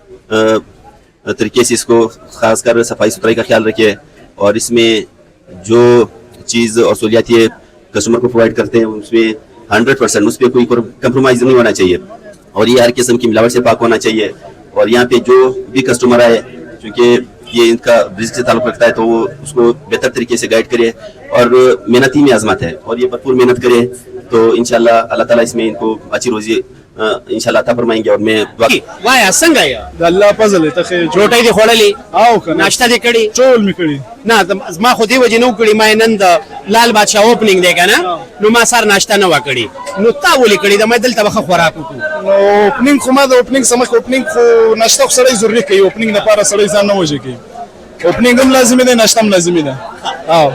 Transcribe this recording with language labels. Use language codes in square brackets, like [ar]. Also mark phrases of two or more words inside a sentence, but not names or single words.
[ur] طریقے سے اس کو خاص کر صفائی ستھرائی کا خیال رکھے اور اس میں جو چیز اور سہولیات یہ کسٹمر کو پرووائیڈ کرتے ہیں اس میں 100% اس پر کوئی کمپرومائز نہیں ہونا چاہیے اور یہ ہر قسم کی ملاوٹ سے پاک ہونا چاہیے. اور یہاں پہ جو بھی کسٹمر آئے، کیونکہ یہ ان کا رسک سے تعلق رکھتا ہے، تو وہ اس کو بہتر طریقے سے گائیڈ کرے اور محنت ہی میں عظمت ہے اور یہ بھرپور محنت کرے تو انشاءاللہ اللہ تعالیٰ اس میں ان کو اچھی روزی انشاءاللہ عطا فرمائیں گے. اور میں [ps] وای څنګه یې د الله فضل ته خیر روټۍ دې خوړلې او کنه ناشته دې کړې ټول می کړی نه ما خو دې وجه نو کړی ما نن د لال بادشاه اوپننګ دی کنه نو ما سار ناشته نه وکړي نو تا ولې کړی د ما دلته بخ خوراک وکړو نو اوپننګ خو ما د اوپننګ سمخ اوپننګ خو نشته خو سړی ضروري کوي اوپننګ لپاره سړی ځان نه وځي کوي اوپننګ هم لازمي دی نشته هم لازمي ده او